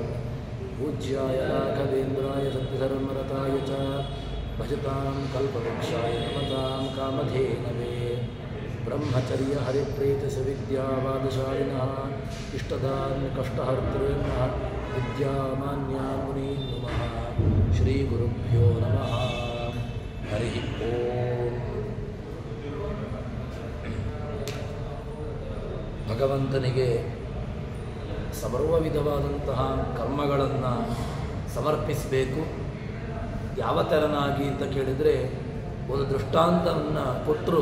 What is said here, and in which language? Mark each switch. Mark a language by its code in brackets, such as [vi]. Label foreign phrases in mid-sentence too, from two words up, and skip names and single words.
[sa] पूज्याय राघवेन्द्राय सत्यधर्मरताय च भजतां कल्पवृक्षाय नमतां कामधेनवे। ब्रह्मचर्य हरिप्रीतिसुविद्यावादशालिनः इष्टदान् कष्टहर्तॄन्नः विद्यामान्यान् मुनीन् नुमः। श्रीगुरुभ्यो नमः। हरि ओಂ। [kn] ಭಗವಂತನಿಗೆ ಸರ್ವ ವಿಧವಾದಂತಹ ಕರ್ಮಗಳನ್ನು ಸಮರ್ಪಿಸಬೇಕು. ಯಾವ ಥರನಾಗಿ ಅಂತ ಕೇಳಿದರೆ ಒಂದು ದೃಷ್ಟಾಂತವನ್ನು ಕೊಟ್ಟರು.